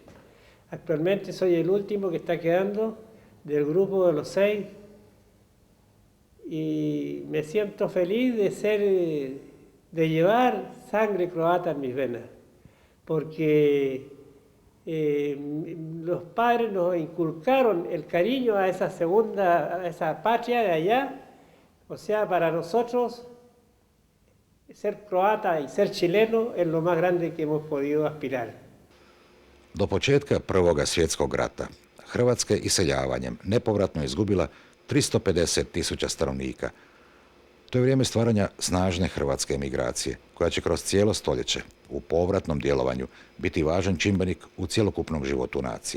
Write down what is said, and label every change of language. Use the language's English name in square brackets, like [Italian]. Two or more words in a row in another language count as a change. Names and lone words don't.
[Spanish] Actualmente soy el último que está quedando del grupo de los 6 y me siento feliz de llevar sangre croata en mis venas, porque los padres nos inculcaron el cariño a a esa patria de allá. O sea, para nosotros ser croata y ser chileno es lo más grande que hemos podido aspirar. [Croatian] Do početka Prvoga svjetskog rata Hrvatska je iseljavanjem nepovratno izgubila 350.000 stanovnika. To je vrijeme stvaranja snažne hrvatske emigracije, koja će kroz cijelo stoljeće u povratnom djelovanju biti važan čimbenik u cjelokupnom životu nacije.